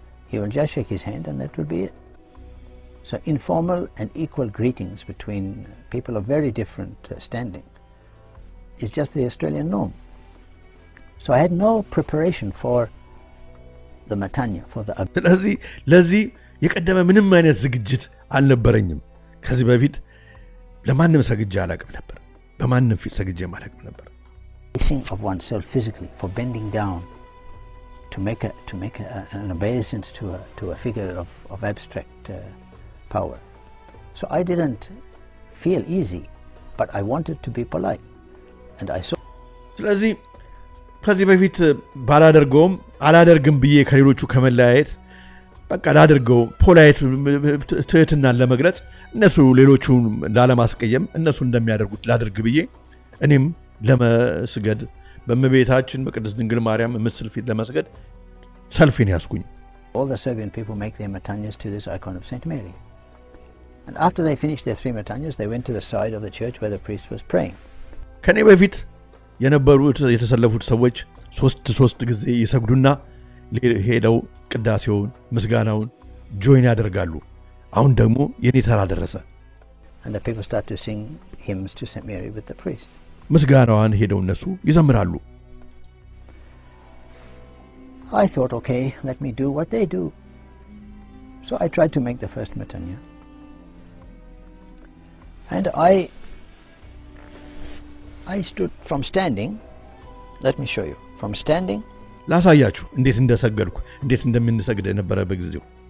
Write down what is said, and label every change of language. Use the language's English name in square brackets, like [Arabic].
[English] He will just shake his hand and that will be it. So informal and equal greetings between people of very different standing is just the Australian norm. So I had no preparation for the matanya, for the [Amharic] ለዚህ የቀደመ ምንም አይነት ዝግጅት አልነበረኝም። ከዚህ በፊት ለማንም ሰግጄ አላቅም ነበር። በማንም ፊት ሰግጄ አላቅም ነበር። [English] Placing of oneself physically, for bending down to make an obeisance to a figure of abstract power. So I didn't feel easy, but I wanted to be polite, and I saw. [Amharic] ስለዚህ ከዚህ በፊት ባላደርገውም አላደርግም ብዬ ከሌሎቹ ከመለያየት በቃ ላደርገው ፖላይት ትህትናን ለመግለጽ እነሱ ሌሎቹን ላለማስቀየም እነሱ እንደሚያደርጉት ላደርግ ብዬ እኔም ለመስገድ በእመቤታችን በቅድስት ድንግል ማርያም ምስል ፊት ለመስገድ ሰልፌን ያስኩኝ። [English] All the Serbian people make their matanyas to this icon of Saint Mary. And after they finished their 3 matanyas, they went to the side of the church where the priest was praying. [Amharic] ከኔ በፊት የነበሩት የተሰለፉት ሰዎች ሶስት ጊዜ ይሰግዱና ሄደው ቅዳሴውን ምስጋናውን ጆይን ያደርጋሉ። አሁን ደግሞ የኔ ተራ ደረሰ። [English] And the people start to sing hymns to Saint Mary with the priest. [Amharic] ምስጋናዋን ሄደው እነሱ ይዘምራሉ። [English] I thought, okay, let me do what they do. So I tried to make the first matanya. And I stood from standing. Let me show you. From standing. [Amharic] ላሳያችሁ እንዴት እንደሰገድኩ እንዴት እንደምንሰግድ የነበረ በጊዜው።